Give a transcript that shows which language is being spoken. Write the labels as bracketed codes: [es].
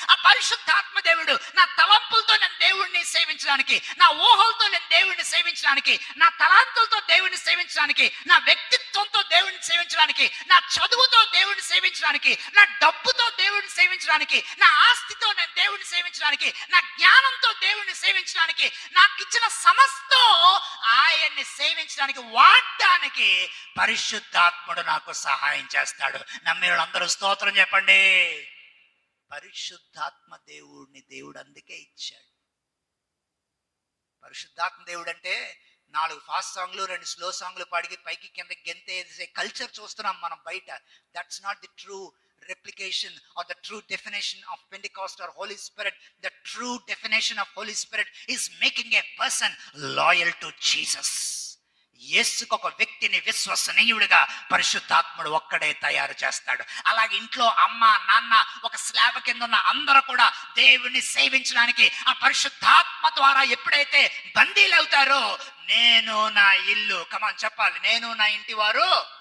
[te] ఆ పరిశుద్ధాత్మ దేవుడు నా తలంపులతో నేను దేవుడిని సేవించడానికి, నా ఊహలతో నేను దేవుడిని సేవించడానికి, నా తలాంతులతో దేవుడిని సేవించడానికి, నా వ్యక్తిత్వంతో దేవుడిని సేవించడానికి, నా చదువుతో దేవుడిని సేవించడానికి, నా డబ్బుతో దేవుడిని సేవించడానికి, నా ఆస్తితో నేను దేవుడిని సేవించడానికి, నా జ్ఞానంతో దేవుడిని సేవించడానికి, నాకు ఇచ్చిన సమస్తం ఆయన్ని సేవించడానికి వాడడానికి పరిశుద్ధాత్ముడు నాకు సహాయం చేస్తాడు. నమ్మిన వాళ్ళందరూ స్తోత్రం చెప్పండి. పరిశుద్ధాత్మ దేవుడిని దేవుడు అందుకే ఇచ్చాడు. పరిశుద్ధాత్మ దేవుడు అంటే 4 ఫాస్ట్ సాంగ్లు 2 స్లో సాంగ్లు పాడికి పైకి కింద గెంతే కల్చర్ చూస్తున్నాం మనం బయట. [en] That's not the true replication or the true definition of Pentecost or Holy Spirit. The true definition of Holy Spirit is making a person loyal to Jesus. [te] యేసుకు ఒక వ్యక్తిని విశ్వసనీయుడిగా పరిశుద్ధాత్ముడు ఒక్కడే తయారు చేస్తాడు. అలాగే ఇంట్లో అమ్మ నాన్న ఒక స్లాబ్ కింద ఉన్న అందరూ కూడా దేవుని సేవించడానికి ఆ పరిశుద్ధాత్మ ద్వారా ఎప్పుడైతే బందీలు అవుతారో, నేను నా ఇల్లు కమాన్ చెప్పాలి, నేను నా ఇంటి వారు.